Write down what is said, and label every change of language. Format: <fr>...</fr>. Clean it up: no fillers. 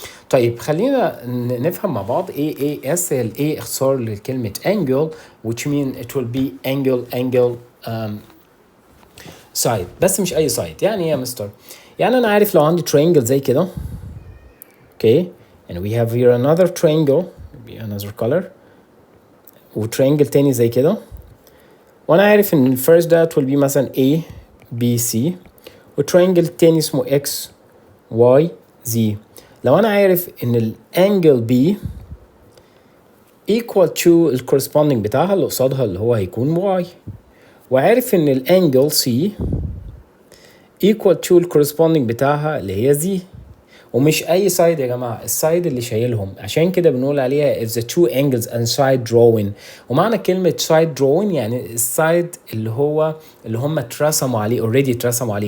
<ar>طيب خلينا نفهم مع بعض AAS. هي A اختصار لكلمة</ar> <en>angle which mean it will be angle side</en> <ar>بس مش أي</ar> <en>side.</en> <ar>يعني إيه يا مستر؟ يعني أنا عارف لو عندي triangle زي كده</ar> <en>okay and we have here another triangle maybe another color</en> <ar>وترينجل تاني زي كده وانا عارف ان الفيرست ده will be مثلا A B C وترينجل تاني اسمه X Y Z. لو انا عارف ان الانجل B equal to الكورسبوندينج بتاعها اللي قصادها اللي هو هيكون Y وعارف ان الانجل C equal to الكورسبوندينج بتاعها اللي هي Z ومش اي سايد يا جماعه السايد اللي شايلهم.</ar> <en>عشان كده بنقول عليها if the two angles and side drawing.</en> <ar>ومعنى كلمه side drawing يعني السايد اللي هم اترسموا عليه already اترسموا عليه.</ar>